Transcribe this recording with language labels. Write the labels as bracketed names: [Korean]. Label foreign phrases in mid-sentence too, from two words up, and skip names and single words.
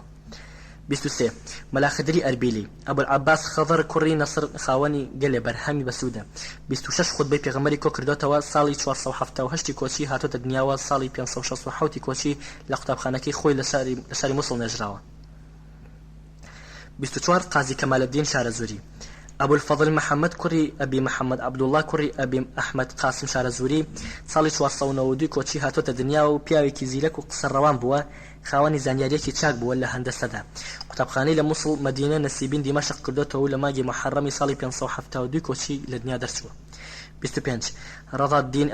[Central Kurdish] 23 مەلاخدری ئەربیلی ئەبول عەباس خەضر کوڕی نەسر خاوەنی گەلێ بەرهەمی بەسوودە. 26 خودبەی پێغەمبەری کۆ کردوتەوە. ساڵی 478 کۆچی هاتۆتە دنیاوە. ساڵی 567 کۆچی لە قوتابخانەکەی خۆی لە شاری مووسڵ نێژراوە. 24 قازی کەمالەدین شارەزووری أبو الفضل محمد كري أبي محمد عبد الله كري أبي أحمد قاسم شارەزووری ساڵی 1992 کۆچی هاتۆتە دنیا و پیاوێکی زیرەک و قسەڕەوان بووە خاوەنی زانیاریەکی چاک بووە لە هەندەسەدا قوتابخانەی لە مووسڵ مەدینە نەسیبین دیمەشق کردوتەوە لە مانگی محەڕەمی ساڵی 572 کۆچی لە دنیا دەرچووە 25 ڕەضا الدین